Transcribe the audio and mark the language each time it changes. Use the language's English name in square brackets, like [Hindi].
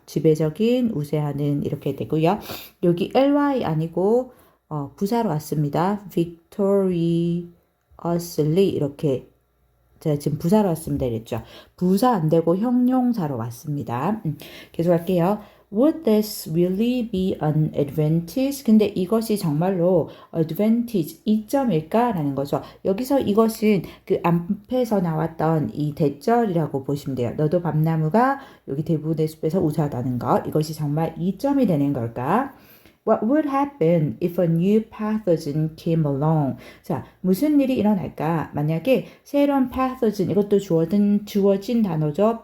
[Korean] 지배적인, 우세하는 이렇게 되고요. 여기 ly 아니고 부사로 왔습니다. victoriously 이렇게 제가 지금 부사로 왔습니다 이랬죠. 부사 안 되고 형용사로 왔습니다. 계속 할게요. [English] Would this really be an advantage? [Korean] 근데 이것이 정말로 advantage, 이점일까? 라는 거죠. 여기서 이것은 그 앞에서 나왔던 이 대절이라고 보시면 돼요. 너도 밤나무가 여기 대부분의 숲에서 우세하다는 것. 이것이 정말 이점이 되는 걸까? [English] What would happen if a new pathogen came along? [Korean] 자, 무슨 일이 일어날까? 만약에 새로운 pathogen, 이것도 주어진 단어죠.